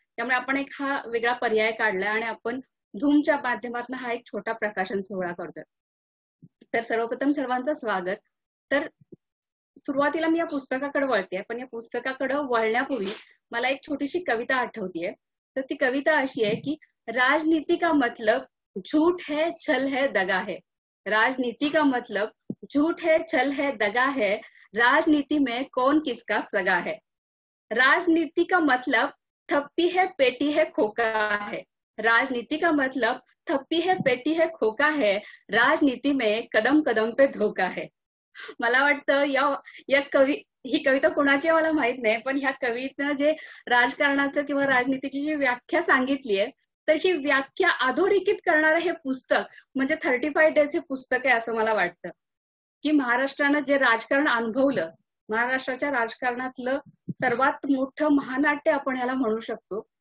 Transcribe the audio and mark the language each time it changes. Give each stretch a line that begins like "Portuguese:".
Marathi: त्यामुळे आपण एक हा वेगळा पर्याय काढलाय आणि आपण झूमच्या माध्यमातून हा एक छोटा प्रकाशन सोहळा करतोय. तर सर्वप्रथम सर्वांचं स्वागत. तर सुरुवातीला मी या पुस्तकाकडे वळते, पण या पुस्तकाकडे वळण्यापूर्वी मला एक छोटीशी कविता आठवतीये. तर ती कविता अशी आहे की
Hindi: राजनीति का मतलब झूठ है, छल है, दगा है. राजनीति का मतलब झूठ है, छल है, दगा है. राजनीति में कौन किसका सगा है. राजनीति का मतलब थप्पी है, पेटी है, खोका है. राजनीति का मतलब थप्पी है, पेटी है, खोका है. राजनीति में कदम कदम पे धोखा है.
Marathi: मला वाटतं या ही कविता कोणाची मला माहित नाही, पण ह्या कवितेनं जे राजकारणाचं किंवा राजनीतीची जी व्याख्या सांगितली आहे, तर ही व्याख्या अधोरेखित करणारं हे पुस्तक म्हणजे 35 डेज हे पुस्तक आहे असं मला वाटतं. की महाराष्ट्रानं जे राजकारण अनुभवलं, महाराष्ट्राच्या राजकारणातलं सर्वात मोठं महानाट्य आपण ह्याला म्हणू शकतो.